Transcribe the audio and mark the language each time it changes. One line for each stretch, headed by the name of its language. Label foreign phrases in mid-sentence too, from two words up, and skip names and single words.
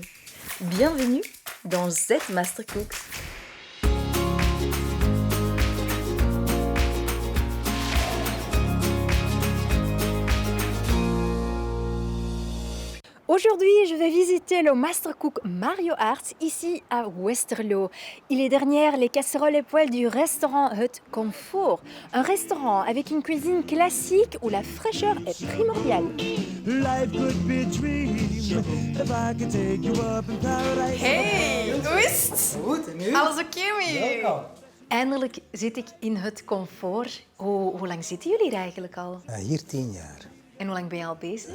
French: Bienvenue dans Z Master Cooks. Aujourd'hui, je vais visiter le Master Cook Mario Arts ici à Westerlo. Il est derrière les casseroles et poêles du restaurant Hut Comfort. Un restaurant avec une cuisine classique où la fraîcheur est primordiale.
Dutch: Hey, hoe is het? Goed, en nu? Alles oké met je? Welkom. Eindelijk zit ik in Hut Comfort. Hoe lang zitten jullie er eigenlijk al? Hier 10 jaar, En hoe lang ben je al bezig?